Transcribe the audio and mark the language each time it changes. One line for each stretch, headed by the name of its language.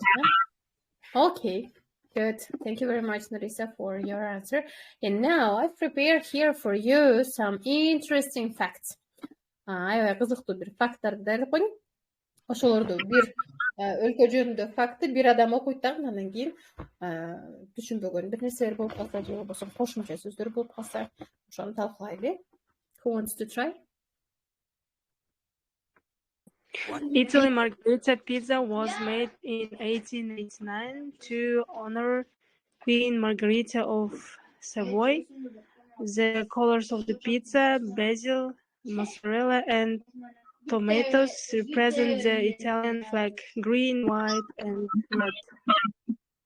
English: Yeah? Okay, good. Thank you very much, Narisa, for your answer. And now I've prepared here for you some interesting facts.
Kyrgyz: Аябай кызыктуу бир факттарды даярдап койдум. Ошолорду бир өлкө жөнүндө факты бир адам окуйт дагы, андан кийин түшүнбөгөн бир нерселер болуп калса же болбосо кошумча сөздөр болуп калса, ошону талкуулайлы.
English: Who wants to try? Italy margherita pizza was made in 1889 to honor Queen Margherita of Savoy. The colors of the pizza, basil, mozzarella, and tomatoes represent the Italian flag: green, white, and red.